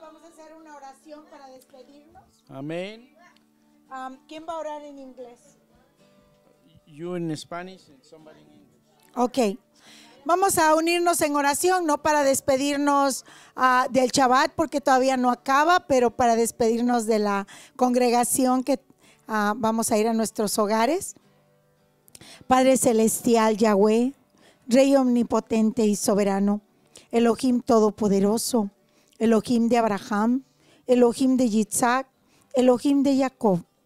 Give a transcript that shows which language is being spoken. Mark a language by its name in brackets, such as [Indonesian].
[Spanish] Vamos a hacer una oración para despedirnos. Amén. ¿Quién va a orar en inglés? [English] You in Spanish and somebody in English. Ok. [Spanish] Vamos a unirnos en oración, no para despedirnos del Shabbat, porque todavía no acaba, pero para despedirnos de la congregación que vamos a ir a nuestros hogares. Padre celestial, Yahweh, Rey omnipotente y soberano, Elohim todopoderoso, Elohim de Abraham, Elohim de Yitzhak, Elohim de Jacob.